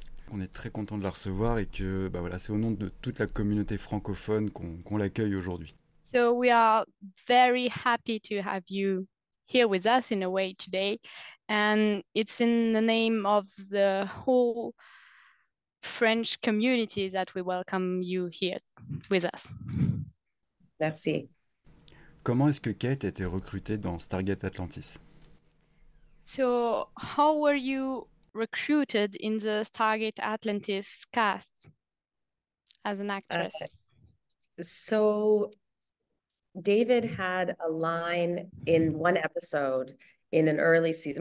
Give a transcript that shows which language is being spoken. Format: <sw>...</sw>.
<fr>On est très content de la recevoir et que bah voilà, c'est au nom de toute la communauté francophone qu'on l'accueille aujourd'hui.</fr> <en>So we are very happy to have you here with us in a way today. And it's in the name of the whole French community that we welcome you here with us.</en> <fr>Merci. Comment est-ce que Kate a été recrutée dans Stargate Atlantis?</fr> <en>So how were you recruited in the Stargate Atlantis cast as an actress? So David had a line in one episode in an early season.</en>